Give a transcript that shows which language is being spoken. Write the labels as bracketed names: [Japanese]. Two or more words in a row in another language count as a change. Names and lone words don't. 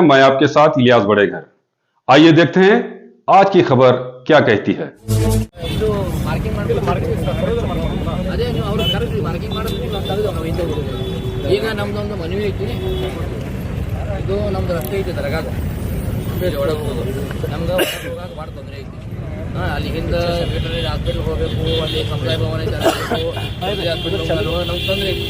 [Hindi] मैं आपके साथ इलियास बड़ेघर। आइए देखते हैं आज की खबर क्या कहती है। [Kannada] ಈಗ ನಮ್ದೊಂದು ಮನವಿ ಐತಿ, ಇದು ನಮ್ದು ರಸ್ತೆ ಐತಿ ದರ್ಗಾದ ಒಳಗೆ ಹೋಗೋದು, ನಮ್ಗೆ ಹೋಗಕ್ಕೆ ಭಾಳ ತೊಂದರೆ ಐತಿ. ಅಲ್ಲಿ ಹಿಂದೆ [English] veterinary hospital [Kannada] ಹೋಗಬೇಕು, ಅಲ್ಲಿ ಸಮುದಾಯ ಭವನ ಐತೆ ಹಾಸ್ಪಿಟಲ್ ಹೋಗಲು ನಮ್ಗೆ ತೊಂದರೆ ಐತಿ.